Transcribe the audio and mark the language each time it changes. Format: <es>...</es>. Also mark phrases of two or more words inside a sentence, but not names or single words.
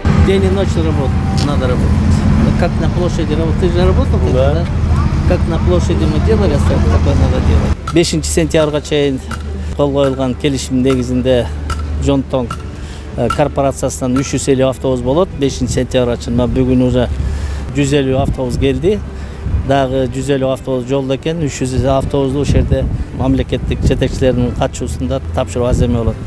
<ru>Ленин ночью работает, надо работать. Как на площади работать, ты же работал, да? Как на площади мы делали, такое надо делать.</ru> <ky>5 сентябрга чейин кол коюлган келишим негизинде Жонтон корпорациясынан 350 автобус болот. 5 сентябрга чейин бүгүн уже 150 автобус келди. Дагы 150 автобус жолдо экен. 300 автобусту ошол жерде мамлекеттик жетекчилердин катышуусунда тапшыруу аз эме болот.</ky>